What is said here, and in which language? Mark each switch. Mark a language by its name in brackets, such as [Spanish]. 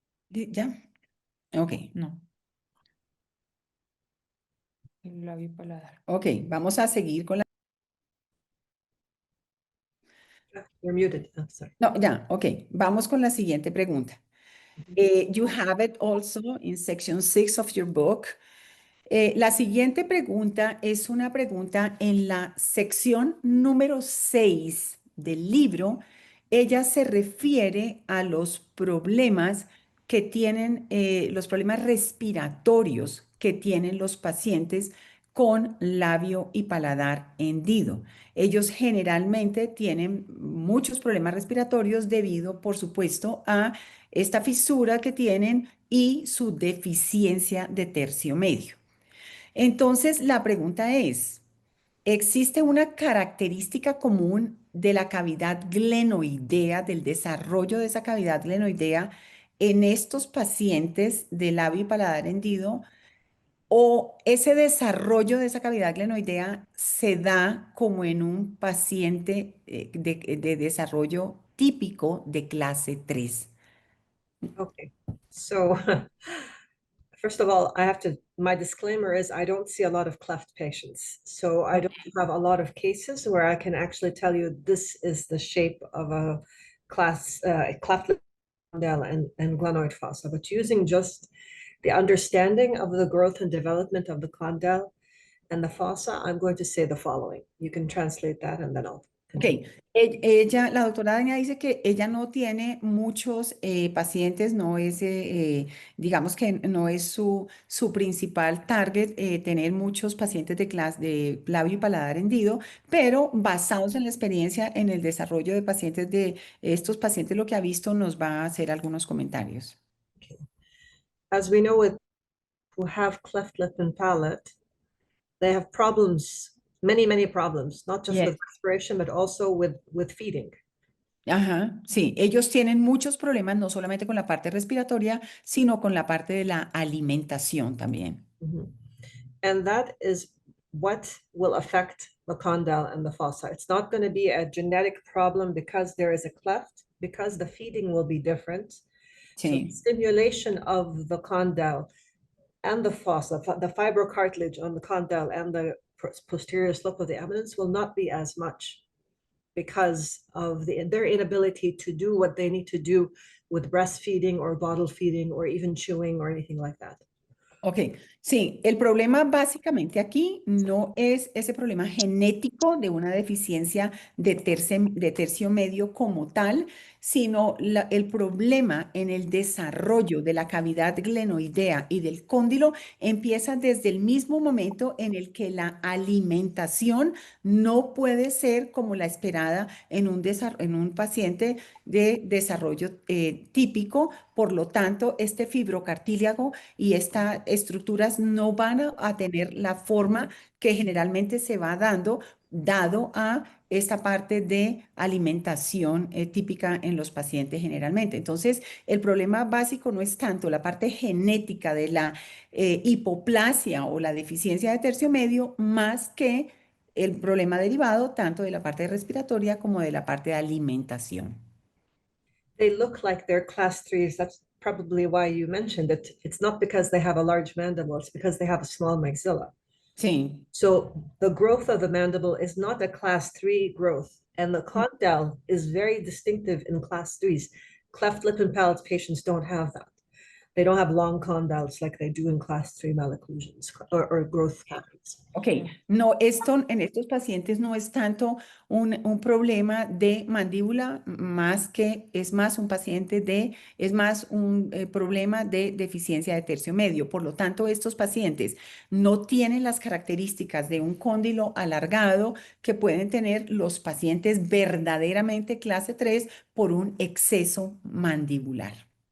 [Spanish] ¿Ya? Ok. No. El labio paladar. Ok, vamos a seguir con la... [English] You're muted. Oh, sorry. [Spanish] No, ya, ok. Vamos con la siguiente pregunta. [English] You have it also in section 6 of your book. [Spanish] La siguiente pregunta es una pregunta en la sección número 6 del libro. Ella se refiere a los problemas que tienen, los problemas respiratorios que tienen los pacientes con labio y paladar hendido. Ellos generalmente tienen muchos problemas respiratorios debido, por supuesto, a esta fisura que tienen y su deficiencia de tercio medio. Entonces, la pregunta es, ¿existe una característica común de la cavidad glenoidea, del desarrollo de esa cavidad glenoidea en estos pacientes de labio y paladar hendido? ¿O ese desarrollo de esa cavidad glenoidea se da como en un paciente de desarrollo típico de clase 3? [English] Okay, so first of all, my disclaimer is I don't see a lot of cleft patients. So I don't have a lot of cases where I can actually tell you this is the shape of a cleft lip condyle and glenoid fossa, but using just the understanding of the growth and development of the condyle and the fossa, I'm going to say the following. You can translate that and then I'll Ok, continue. [Spanish] ella, la doctora Dania dice que ella no tiene muchos pacientes, no es, digamos que no es su principal target tener muchos pacientes de clase de labio y paladar hendido, pero basados en la experiencia en el desarrollo de pacientes de estos pacientes, lo que ha visto nos va a hacer algunos comentarios. [English] Okay. As we know with who have cleft lip and palate, they have problems, many problems, not just Yes. with respiration, but also with feeding. [Spanish] Ajá, sí, ellos tienen muchos problemas, no solamente con la parte respiratoria, sino con la parte de la alimentación también. Mhm. [English] And that is what will affect the condyle and the fossa. It's not going to be a genetic problem because there is a cleft, because the feeding will be different. So the [Spanish] Sí. [English] stimulation of the condyle and the fossa, the fibrocartilage on the condyle and the posterior slope of the eminence will not be as much because of their inability to do what they need to do with breastfeeding or bottle feeding or even chewing or anything like that. [Spanish] Ok, sí, el problema básicamente aquí no es ese problema genético de una deficiencia de tercio medio como tal, sino el problema en el desarrollo de la cavidad glenoidea y del cóndilo empieza desde el mismo momento en el que la alimentación no puede ser como la esperada en un paciente de desarrollo típico. Por lo tanto, este fibrocartílago y estas estructuras no van a tener la forma que generalmente se va dado a esta parte de alimentación típica en los pacientes generalmente. Entonces, el problema básico no es tanto la parte genética de la hipoplasia o la deficiencia de tercio medio, más que el problema derivado tanto de la parte respiratoria como de la parte de alimentación. [English] They look like they're class 3s. That's probably why you mentioned it. It's not because they have a large mandible, it's because they have a small maxilla. [Spanish] Sí. [English] So the growth of the mandible is not a class 3 growth, and the condyle is very distinctive in class 3s. Cleft lip and palate patients don't have that. They don't have long condyles like they do in class 3 malocclusions or growth patterns. [Spanish] Ok, no, esto en estos pacientes no es tanto un problema de mandíbula, más que es más un paciente es más un problema de deficiencia de tercio medio. Por lo tanto, estos pacientes no tienen las características de un cóndilo alargado que pueden tener los pacientes verdaderamente clase 3 por un exceso mandibular.